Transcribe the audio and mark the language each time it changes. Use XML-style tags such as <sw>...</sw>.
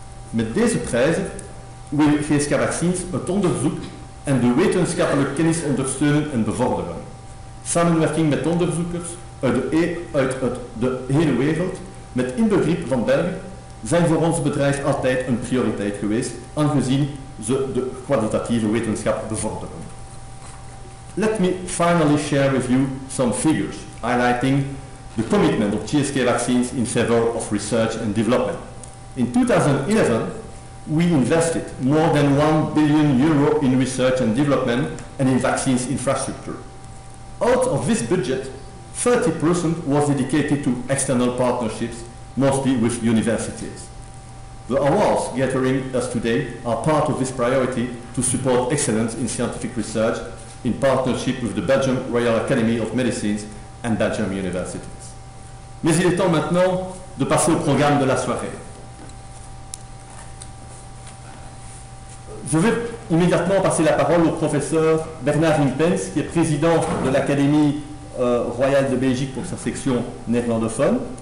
<nl>Met deze prijzen wil GSK Vaccines het onderzoek en de wetenschappelijke kennis ondersteunen en bevorderen. Samenwerking met onderzoekers uit de hele wereld, met inbegrip van België, zijn voor ons bedrijf altijd een prioriteit geweest, aangezien ze de kwalitatieve wetenschap bevorderen.</nl> <en>Let me finally share with you some figures highlighting the commitment of GSK Vaccines in favor of research and development. In 2011, we invested more than €1 billion in research and development and in vaccines infrastructure. Out of this budget, 30% was dedicated to external partnerships, mostly with universities. The awards gathering us today are part of this priority to support excellence in scientific research in partnership with the Belgian Royal Academy of Medicine and Belgium Universities.</en> <fr>Mais il est temps maintenant de passer au programme de la soirée. Je vais immédiatement passer la parole au professeur Bernard Impens, qui est président de l'Académie royale de Belgique pour sa section néerlandophone.</fr>